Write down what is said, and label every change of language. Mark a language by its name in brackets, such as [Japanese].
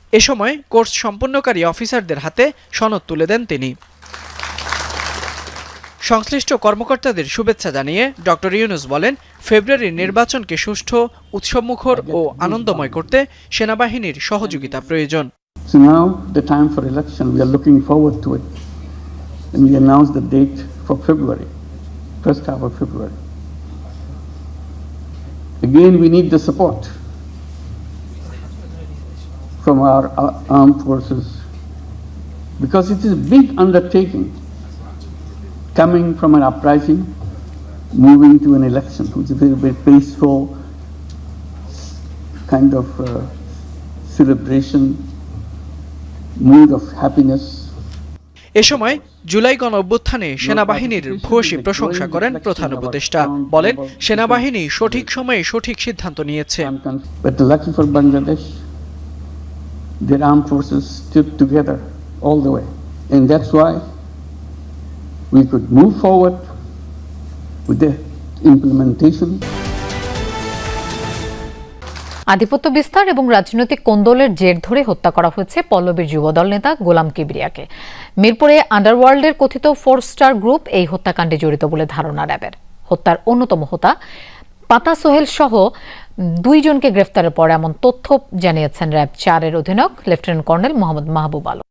[Bangla] এ সময় কোর্স সম্পন্নকারী অফিসারদের হাতে সনদ তুলে দেন তিনি। সংশ্লিষ্ট কর্মকর্তাদের শুভেচ্ছা জানিয়ে ডক্টর ইউনূস বলেন, ফেব্রুয়ারির নির্বাচনকে সুষ্ঠু, উৎসবমুখর ও আনন্দময় করতে সেনাবাহিনীর সহযোগিতা প্রয়োজন। [English] So now the time for election, we are looking forward to it. And we announced the date for February, first half of February. Again, we need the support from our armed forces because it is a big undertaking coming from an uprising, moving to an election, which is a very, very peaceful kind of celebration, mood of happiness. [Bangla] এ সময় জুলাই গণ অভ্যুত্থানে সেনাবাহিনীর ভূয়সী প্রশংসা করেন প্রধান উপদেষ্টা। বলেন, সেনাবাহিনী সঠিক সময়ে সঠিক সিদ্ধান্ত নিয়েছে। [English] But lucky for Bangladesh, their armed forces stood together all the way, and that's why we could move forward with the implementation. [Bangla] আধিপত্য বিস্তার এবং রাজনৈতিক কোন্দলের জের ধরে হত্যা করা হয়েছে পল্লবীর যুবদল নেতা গোলাম কিবরিয়াকে। মিরপুরে আন্ডারওয়ার্ল্ডের কথিত 4 স্টার গ্রুপ এই হত্যাকাণ্ডে জড়িত বলে ধারণা র্যাবের। হত্যার অন্যতম হোতা পাতা সোহেল সহ 2 জনকে গ্রেফতারের পর এমন তথ্য জানিয়েছেন র্যাব 4-এর অধিনায়ক লেফটেন্যান্ট কর্নেল মোহাম্মদ মাহবুব আলম।